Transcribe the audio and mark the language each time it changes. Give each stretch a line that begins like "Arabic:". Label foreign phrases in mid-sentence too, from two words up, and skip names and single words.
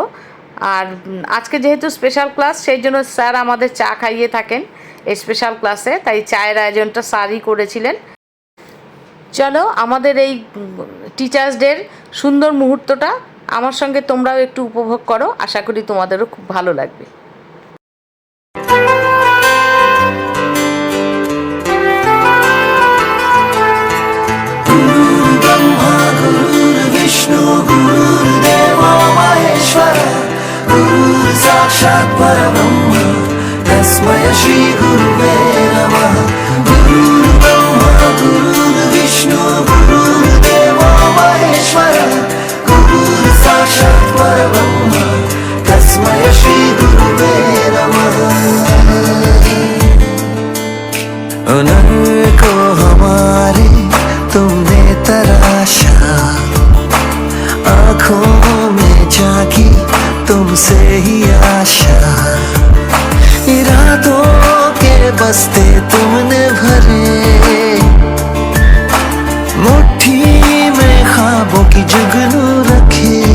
Bangla: আর আজকে যেহেতু স্পেশাল ক্লাস, সেই জন্য স্যার আমাদের চা খাইয়ে থাকেন এই স্পেশাল ক্লাসে, তাই চায়ের আয়োজনটা স্যারই করেছিলেন। চলো, আমাদের এই টিচার্স ডের সুন্দর মুহূর্তটা আমার সঙ্গে তোমরাও একটু উপভোগ করো। আশা করি তোমাদেরও খুব ভালো লাগবে।
Sanskrit: साक्षात् परब्रह्म तस्मै श्री गुरुवे नमः। गुरुर्ब्रह्मा गुरुर्विष्णु गुरुर्देवो महेश्वरः। गुरुः साक्षात् परब्रह्म तस्मै श्री गुरुवे नमः।
Hindi: उन्हीं को हमारे तुमने तराशा, आँखों में जागी तुमसे ही आशा। इरादों के बस्ते तुमने भरे, मुट्ठी में ख्वाबों की जुगनू रखे।